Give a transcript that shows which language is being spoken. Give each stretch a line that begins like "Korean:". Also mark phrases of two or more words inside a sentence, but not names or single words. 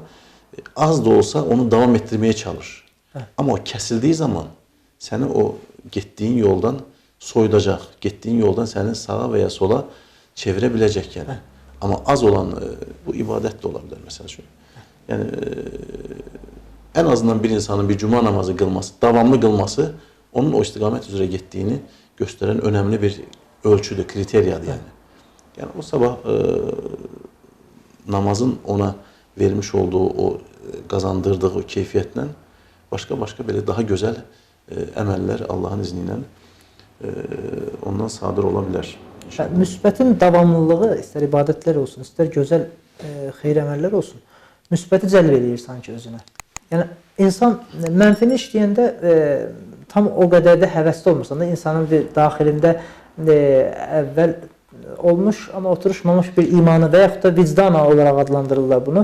Azerbaijani: Az da olsa onu davam etdirməyə çalış. Amma o kəsildiyi zaman səni o getdiyin yoldan soyudacaq, getdiyin yoldan səni sağa və ya sola çevirə biləcək yəni. Amma az olan bu ibadət də ola bilər məsəl üçün.
Turkish: Yəni en azından bir insanın bir cuma namazı kılması, davamlı kılması onun o istiqamət üzrə getdiyini gösteren önemli bir ölçüdür, kriteriyadır yani. Yani o sabah namazın ona vermiş olduğu o kazandırdığı o keyfiyetle başka belə daha güzel əməllər Allah'ın izniyle ondan sadır olabilir.
Azerbaijani: Müsbətin davamlılığı istər ibadətlər olsun, istər gözəl xeyir əməllər olsun, müsbəti cəlb edir sanki özünə. Yəni insan mənfini işləyəndə tam o qədər də həvəsli olmursan da, insanın bir daxilində əvvəl olmuş amma oturuşmamış bir imanı və yaxud da vicdan olaraq adlandırırlar bunu.